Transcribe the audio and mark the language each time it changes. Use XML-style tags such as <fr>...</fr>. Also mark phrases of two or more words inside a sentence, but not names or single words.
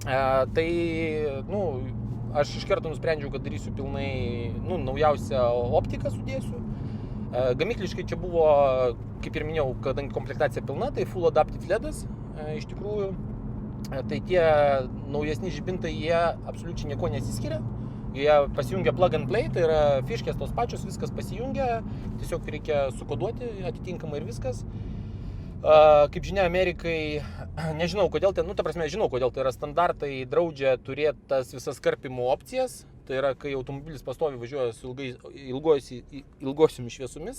<lt>Tai, aš iš karto nusprendžiau, kad darysiu pilnai, naujausią optiką sudėsiu. Gamykliškai čia buvo, kaip ir minėjau, kadangi komplektacija pilna, tai</lt> <en>Full Adaptive</en> <lt>LED'as, iš tikrųjų. Tai tie naujesni žibintai, jie absoliučiai nieko nesiskiria. Jie pasijungia</lt> <en>plug and play,</en> <lt>tai yra fiškės tos pačios, viskas pasijungia, tiesiog reikia sukoduoti atitinkamai ir viskas. Kaip žinia, Amerikai, nežinau kodėl žinau kodėl tai yra standartai, draudžia turėti tas visas karpimo opcijas. Tai yra, kai automobilis pastovi važiuoja su ilgosiomis šviesomis.</lt>